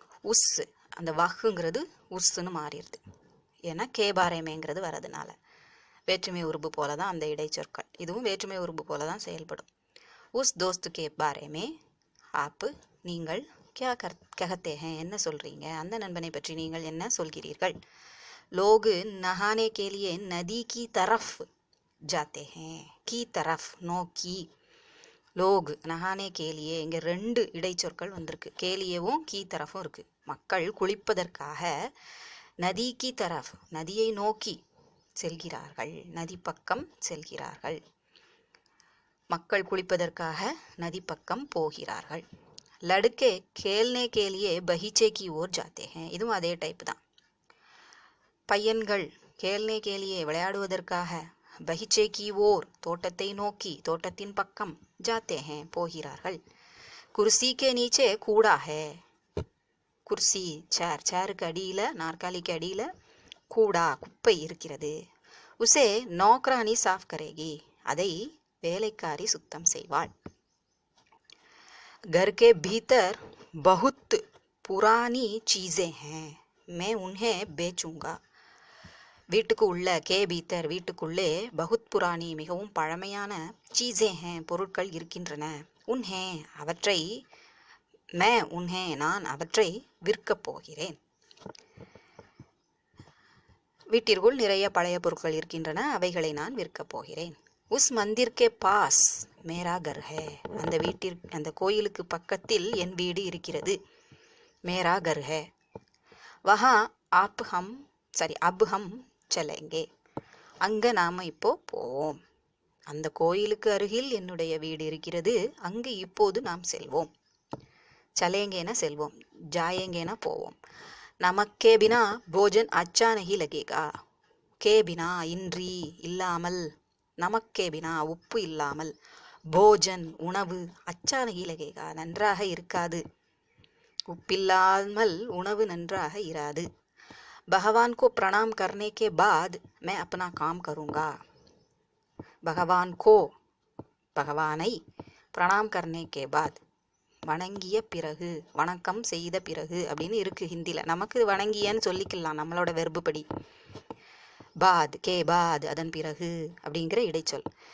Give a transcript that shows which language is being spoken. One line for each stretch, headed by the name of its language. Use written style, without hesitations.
Tamil: உஸ் அந்த வஹ்ங்கிறது உஸ்ன்னு மாறிடுது, ஏன்னா கே பாரேமேங்கிறது வரதுனால. வேற்றுமை உருபு போல தான் அந்த இடைச்சொற்கள், இதுவும் வேற்றுமை உருபு போல தான் செயல்படும். உஸ் தோஸ்து கே பாரேமே ஆப்பு நீங்கள் கியா கஹத்தே ஹே என்ன சொல்கிறீங்க, அந்த நண்பனை பற்றி நீங்கள் என்ன சொல்கிறீர்கள்.
Hindi: लोग नहाने के लिए नदी की तरफ जाते हैं. की तरफ
Tamil: நோக்கி. லோக் நஹானே கேலியே, இங்கே 2 இடைச்சொற்கள் வந்திருக்கு. கேலியவும் கீ தரஃபும் இருக்குது. மக்கள் குளிப்பதற்காக நதி கி தரஃப் நதியை நோக்கி செல்கிறார்கள், நதி பக்கம் செல்கிறார்கள். மக்கள் குளிப்பதற்காக நதி பக்கம் போகிறார்கள்.
Hindi: லடுக்கே கேல்னே கேலியே பஹீச்சே கி ஓர் ஜாத்தே ஹே.
Tamil: இதுவும் அதே டைப் தான். பையன்கள் கேல்னே கேலியே விளையாடுவதற்காக, பஹிச்சே கி ஓர் தோட்டத்தை நோக்கி, தோட்டத்தின் பக்கம், ஜாத்தே ஹே போகிறார்கள்.
Hindi: குர்சி கே நீச்சே கூடா ஹே.
Tamil: குர்சி சேர், சேருக்கு அடியில், நாற்காலிக்கு அடியில் கூடா குப்பை இருக்கிறது.
Hindi: உசே நௌக்ரானி சாஃப் கரேகி
Tamil: அதை வேலைக்காரி சுத்தம் செய்வாள்.
Hindi: घर के भीतर बहुत पुरानी चीज़ें हैं, मैं उन्हें बेचूंगा.
Tamil: வீட்டுக்கு உள்ள, கே பீத்தர் வீட்டுக்குள்ளே, பகுத் புராணி மிகவும் பழமையான, சீஸே ஹே பொருட்கள் இருக்கின்றன, உன்ஹே அவற்றை, மே உன்ஹே நான் அவற்றை விற்கப் போகிறேன். வீட்டிற்குள் நிறைய பழைய பொருட்கள் இருக்கின்றன, அவைகளை நான் விற்கப் போகிறேன்.
Hindi: உஸ் மந்திர்கே பாஸ் மேரா கர் ஹே.
Tamil: அந்த கோயிலுக்கு பக்கத்தில் என் வீடு இருக்கிறது. மேரா கர் ஹே.
Hindi: வஹா அப் ஹம் சலேங்கே.
Tamil: அங்கே நாம் இப்போ போவோம். அந்த கோயிலுக்கு அருகில் என்னுடைய வீடு இருக்கிறது, அங்கு இப்போது நாம் செல்வோம். சலேங்கேனா செல்வோம், ஜாயேங்கேனா போவோம்.
Hindi: நமக்கே பினா போஜன் அச்சா நஹி லகேகா.
Tamil: கே பினா இன்றி, இல்லாமல், நமக்கே பினா உப்பு இல்லாமல், போஜன் உணவு, அச்சா நஹி லகேகா நன்றாக இருக்காது, உப்பில்லாமல் உணவு நன்றாக இராது.
Hindi: भगवान को प्रणाम करने के बाद मैं अपना काम करूँगा. भगवान को
Tamil: भगवाனை
Hindi: प्रणाम करने के बाद
Tamil: வணங்கிய பிறகு, வணக்கம் செய்த பிறகு அப்படின்னு இருக்குது ஹிந்தியில். நமக்கு வணங்கியன்னு சொல்லிக்கலாம் நம்மளோட வெர்பு படி. பாத் கே பாத் அதன் பிறகு அப்படிங்கிற இடைச்சொல்.